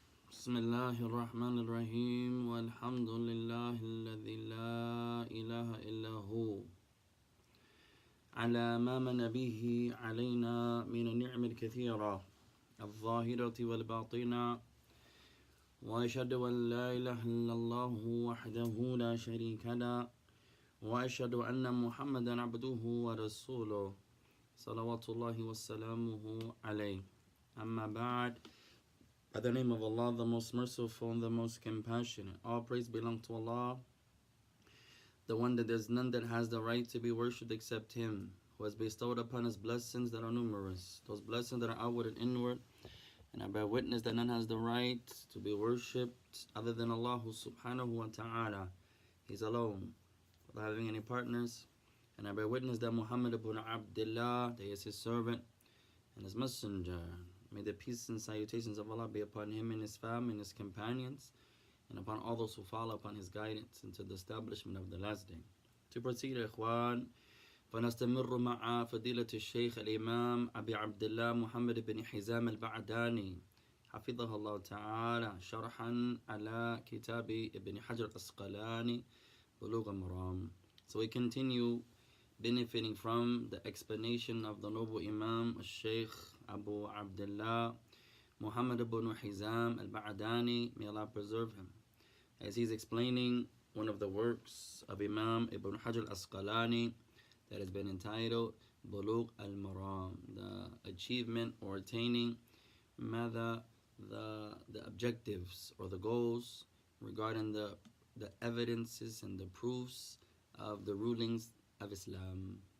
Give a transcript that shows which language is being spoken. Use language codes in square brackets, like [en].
[ar] بسم الله الرحمن الرحيم والحمد لله الذي لا إله إلا هو على ما من به علينا من النعم الكثيرة الظاهرة والباطنة وأشهد أن لا إله إلا الله وحده لا شريك له وأشهد أن محمدا عبده ورسوله صلوات الله وسلامه عليه أما بعد. [en] By the name of Allah, the most merciful and the most compassionate. All praise belongs to Allah, the one that there's none that has the right to be worshipped except Him, who has bestowed upon us blessings that are numerous, those blessings that are outward and inward. And I bear witness that none has the right to be worshipped other than Allah subhanahu wa ta'ala. He's alone, without having any partners. And I bear witness that Muhammad ibn Abdullah, that he is his servant and his messenger. May the peace and salutations of Allah be upon him and his family and his companions, and upon all those who follow upon his guidance into the establishment of the last day. To proceed, [ar] إخوان, فنستمر مع فضيلة الشيخ الإمام أبي عبد الله محمد بن حزام البعداني حفظه الله تعالى شرحا على كتاب ابن حجر الأسقلاني بلوغ مرام. [en] So we continue benefiting from the explanation of the noble Imam Shaikh Abu Abdullah Muhammad ibn Hizaam al-Ba'dani, may Allah preserve him, as he's explaining one of the works of Imam Ibn Hajar al-Asqalani that has been entitled Buluug al-Maraam, the achievement or attaining the objectives or the goals regarding the evidences and the proofs of the rulings of Islam.